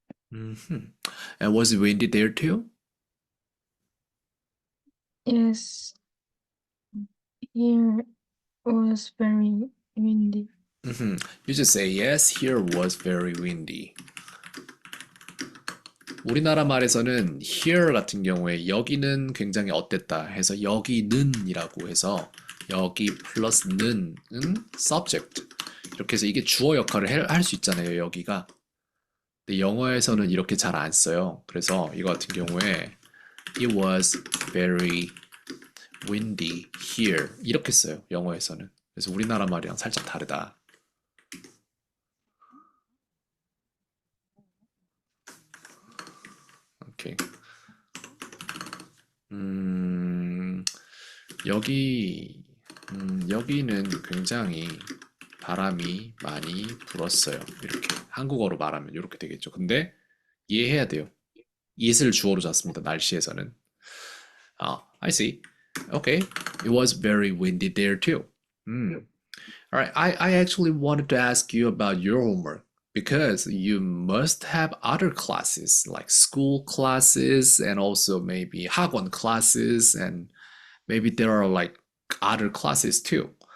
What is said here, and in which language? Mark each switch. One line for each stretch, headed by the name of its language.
English: hmm And was it windy there too? Yes, here was very windy. You just say yes, here was very windy.
Korean: 우리나라 말에서는 here 같은 경우에 여기는 굉장히 어땠다 해서 여기는이라고 해서 여기 플러스는 subject 이렇게 해서 이게 주어 역할을 할 수 있잖아요, 여기가. 근데 영어에서는 이렇게 잘 안 써요. 그래서 이거 같은 경우에
English: it was very windy here
Korean: 이렇게 써요, 영어에서는. 그래서 우리나라 말이랑 살짝 다르다. 오케이. 음, 여기, 여기는 굉장히 바람이 많이 불었어요. 이렇게 한국어로 말하면 이렇게 되겠죠. 근데 이해해야 돼요. it을 주어로 잡습니다. 날씨에서는.
English: I see. Okay, it was very windy there too. Hmm. All right, I actually wanted to ask you about your homework because you must have other classes like school classes and also maybe 학원 classes and maybe there are like other classes too.